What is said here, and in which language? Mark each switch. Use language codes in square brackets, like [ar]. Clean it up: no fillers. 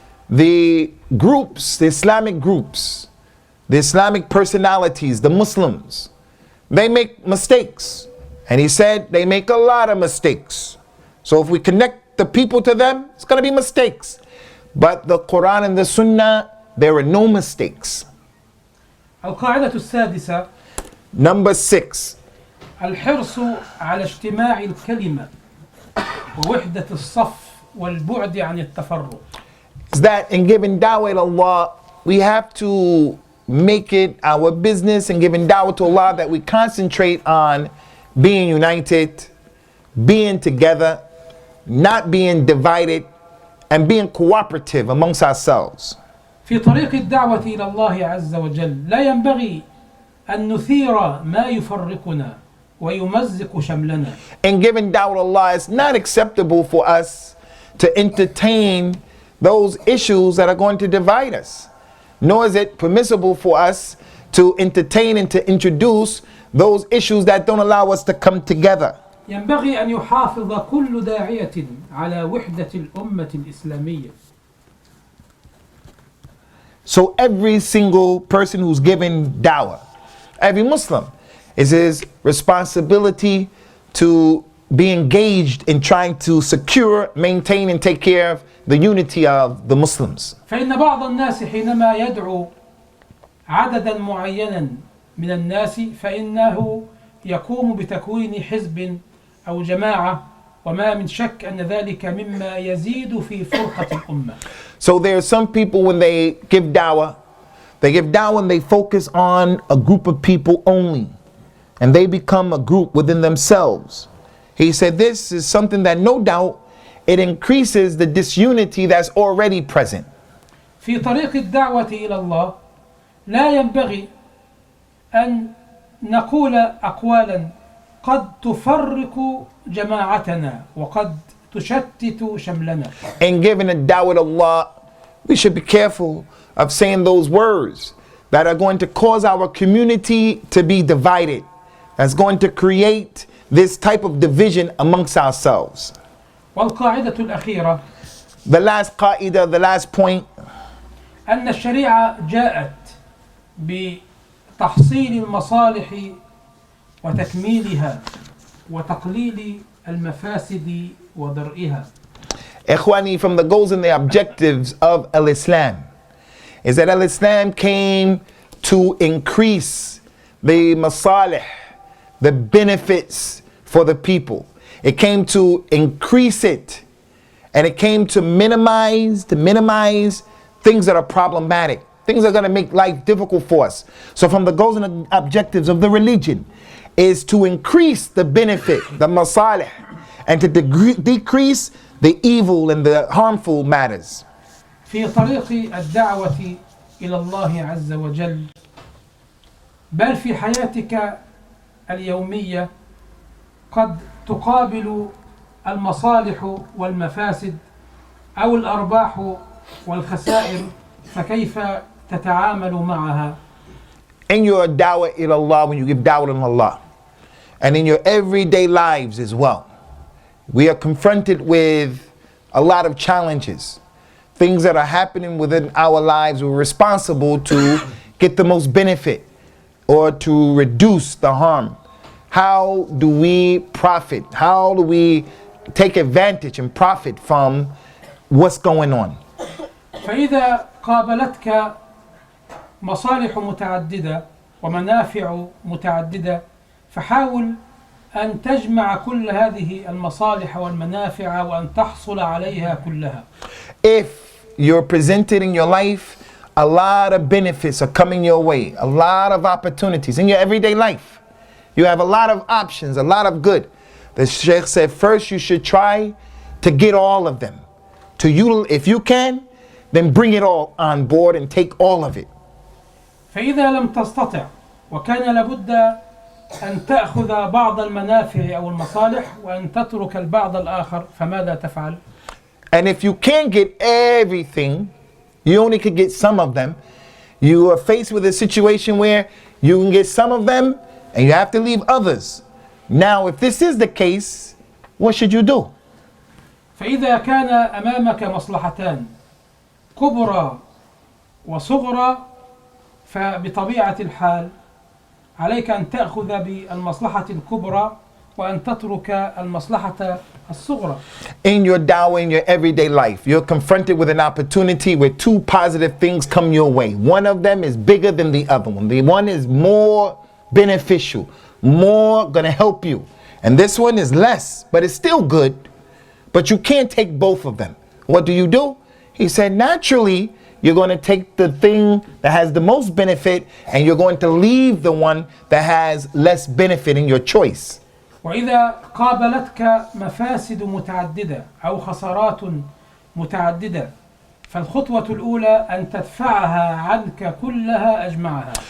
[en] The groups, the Islamic groups, the Islamic personalities, the Muslims, they make mistakes. And he said they make a lot of mistakes. So if we connect the people to them, it's going to be mistakes. But the Quran and the Sunnah, there are no mistakes. [ar] القاعدة السادسة. [en] Number 6. [ar] الحرص على اجتماع الكلمة ووحدة الصف والبعد عن التفرق. [en] Is that in giving da'wah to Allah, we have to make it our business in giving da'wah to Allah that we concentrate on being united, being together, not being divided, and being cooperative amongst ourselves. [ar] في طريق الدعوة إلى الله عز وجل لا ينبغي أن نثير ما يفرقنا ويمزق شملنا. [en] In giving da'wah to Allah, it's not acceptable for us to entertain those issues that are going to divide us. Nor is it permissible for us to entertain and to introduce those issues that don't allow us to come together. [ar] ينبغي أن يحافظ كل داعية على وحدة الأمة الإسلامية. [en] So every single person who's given da'wah, every Muslim, is his responsibility to be engaged in trying to secure, maintain, and take care of the unity of the Muslims. [ar] فإن بعض الناس حينما يدعو عددا معينا من الناس فإنه يقوم بتكوين حزب أو جماعة وما من شك أن ذلك مما يزيد في فرقة الأمة. [en] So there are some people when they give da'wah and they focus on a group of people only. And they become a group within themselves. He said this is something that no doubt it increases the disunity that's already present. [ar] في طريق الدعوة إلى الله لا ينبغي أن نقول أقوالا قد تفرق جماعتنا وقد تشتت شملنا. [en] In giving a da'wah to Allah, we should be careful of saying those words that are going to cause our community to be divided. That's going to create this type of division amongst ourselves. [ar] والقاعدة الأخيرة. [en] The last qa'idah, the last point. [ar] أن الشريعة جاءت بتحصيل المصالح وتكميلها وتقليل المفاسد ودرئها. [en] Ikhwani, from the goals and the objectives of Al-Islam is that Al-Islam came to increase the masalih, the benefits for the people. It came to increase it, and it came to minimize things that are problematic, things that are going to make life difficult for us. So from the goals and the objectives of the religion is to increase the benefit, the masalih, and to decrease the evil and the harmful matters. [ar] في طريق الدعوة إلى الله عز وجل بل في حياتك اليومية قد تقابل المصالح والمفاسد أو الأرباح والخسائر فكيف تتعامل معها؟ [en] In your da'wah ila Allah, when you give da'wah to Allah, and in your everyday lives as well, we are confronted with a lot of challenges. things that are happening within our lives, we're responsible to get the most benefit or to reduce the harm. How do we profit? How do we take advantage and profit from what's going on? [ar] فإذا قابلتك مصالح متعددة ومنافع متعددة فحاول أن تجمع كل هذه المصالح والمنافع وأن تحصل عليها كلها. [en] If you're presented in your life, a lot of benefits are coming your way, a lot of opportunities in your everyday life. You have a lot of options, a lot of good. The Sheikh said first you should try to get all of them. If you can, then bring it all on board and take all of it. [ar] فإذا لم تستطع وكان لابد أن تأخذ بعض المنافع أو المصالح وأن تترك البعض الآخر فماذا تفعل؟ [en] And if you can't get everything, you only could get some of them. You are faced with a situation where you can get some of them and you have to leave others. Now, if this is the case, what should you do? [ar] فإذا كان أمامك مصلحتان كبرى وصغرى فبطبيعة الحال عليك أن تأخذ بالمصلحة الكبرى وأن تترك المصلحة الصغرى. [en] In your dawah, in your everyday life, you're confronted with an opportunity where two positive things come your way. One of them is bigger than the other one. The one is more beneficial, more gonna help you. And this one is less, but it's still good. But you can't take both of them. What do? He said, naturally, you're going to take the thing that has the most benefit and you're going to leave the one that has less benefit in your choice. [ar] وإذا قابلتك مفاسد متعددة أو خسارات متعددة فالخطوة الأولى أن تدفعها عنك كلها أجمعها.